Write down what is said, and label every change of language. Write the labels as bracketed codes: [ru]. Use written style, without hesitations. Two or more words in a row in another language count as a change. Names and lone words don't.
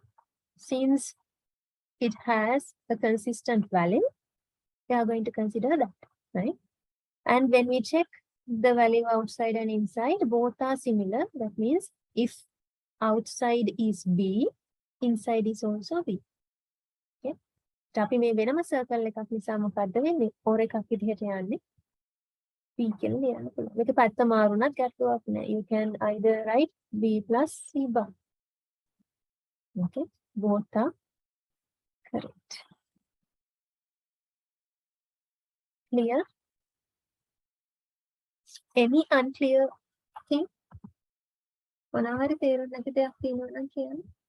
[en] Since it has a consistent value, we are going to consider that. Right? And when we check the value outside and inside, both are similar. That means if outside is B, inside is also B. [si] Okay? අපි මේ වෙනම circle එකක් නිසා මොකද්ද වෙන්නේ? or එකක් විදිහට යන්නේ. B කියලා ලියන්න පුළුවන්. මේක පැත්ත මාරුණත් ගැටලුවක් නෑ. [en] You can either write B plus C bar. Okay? Both are correct. Clear? Any unclear thing? [si] මොනවාරි තේරුම් නැති දෙයක් තියෙනවා නම් කියන්න.